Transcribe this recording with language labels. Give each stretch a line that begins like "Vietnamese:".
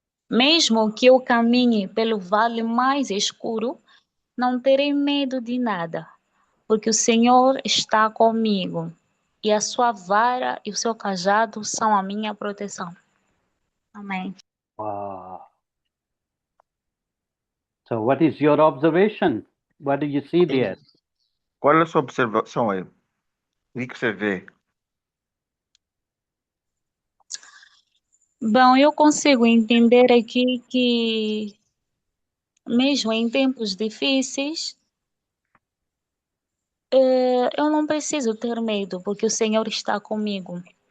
Portuguese: Mesmo que eu caminhe pelo vale mais escuro, não terei medo de nada, porque o Senhor está comigo, e a sua vara e o seu cajado são a minha proteção. Amém.
English: Wow. So, what is your observation? What do you see there?
Portuguese: Qual é a sua observação aí? O que você vê? Bom, eu consigo entender aqui que, mesmo em tempos difíceis, eu não preciso ter medo, porque o Senhor está comigo.